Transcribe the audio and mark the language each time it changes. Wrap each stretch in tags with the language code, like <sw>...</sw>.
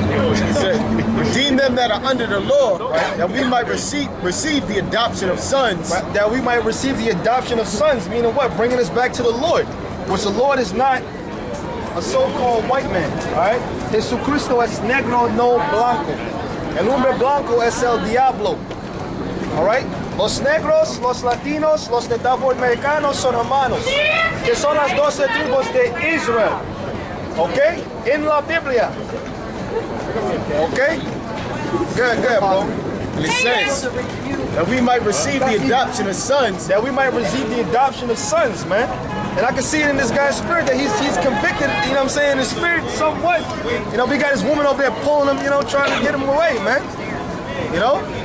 <en>He said, redeem them that are under the law, right, that we might receive the adoption of sons. Right, that we might receive the adoption of sons, meaning what? Bringing us back to the Lord, which the Lord is not a so-called white man, all right?</en> <es>Jesucristo es negro, no blanco. El hombre blanco es el diablo,</es> <en>all right?</en> <es>Los negros, los latinos, los nativoamericanos son hermanos, que son las 12 tribus de Israel,</es> <en>okay?</en> <es>En la Biblia.</es> <en>Okay? Good, bro. And it says that we might receive the adoption of sons. That we might receive the adoption of sons, man. And I can see it in this guy's spirit that he's convicted, you know what I'm saying, in his spirit somewhat. You know, we got this woman over there pulling him, you know, trying to get him away, man. You know?</en>